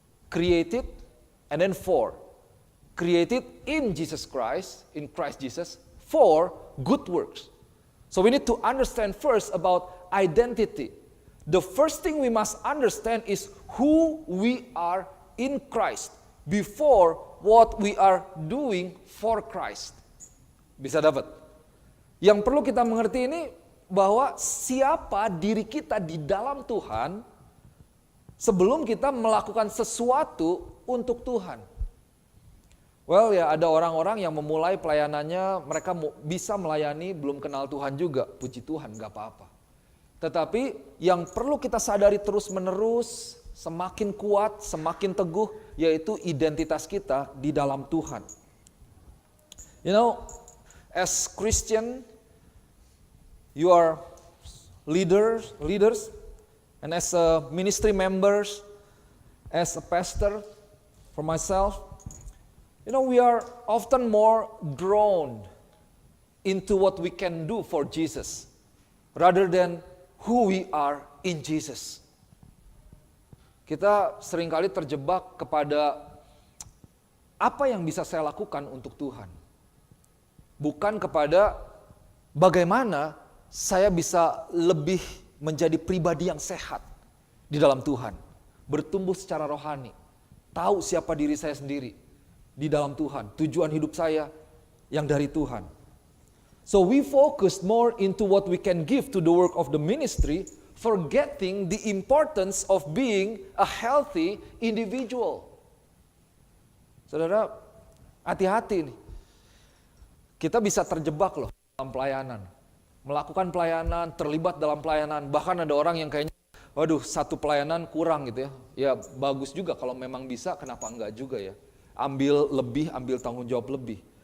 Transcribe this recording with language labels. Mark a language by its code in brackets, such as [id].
[en] Created, and then for. Created in Jesus Christ, in Christ Jesus, for good works. So we need to understand first about identity. The first thing we must understand is who we are in Christ before what we are doing for Christ. [id] Bisa dapat? Yang perlu kita mengerti ini bahwa siapa diri kita di dalam Tuhan sebelum kita melakukan sesuatu untuk Tuhan. Well ya ada orang-orang yang memulai pelayanannya, mereka bisa melayani belum kenal Tuhan juga. Puji Tuhan, gak apa-apa. Tetapi yang perlu kita sadari terus menerus, semakin kuat, semakin teguh, yaitu identitas kita di dalam Tuhan. [en] You know, as Christian, you are leaders, and as a ministry members, as a pastor, for myself, you know, we are often more drawn into what we can do for Jesus, rather than who we are in Jesus. [id] Kita seringkali terjebak kepada apa yang bisa saya lakukan untuk Tuhan, bukan kepada bagaimana saya bisa lebih menjadi pribadi yang sehat di dalam Tuhan, bertumbuh secara rohani, tahu siapa diri saya sendiri di dalam Tuhan, tujuan hidup saya yang dari Tuhan. [en] So we focus more into what we can give to the work of the ministry, forgetting the importance of being a healthy individual. [id] Saudara, hati-hati nih. Kita bisa terjebak loh dalam pelayanan. Melakukan pelayanan, terlibat dalam pelayanan. Bahkan ada orang yang kayaknya, waduh satu pelayanan kurang gitu ya. Ya bagus juga kalau memang bisa, kenapa enggak juga ya. Ambil lebih, ambil tanggung jawab lebih.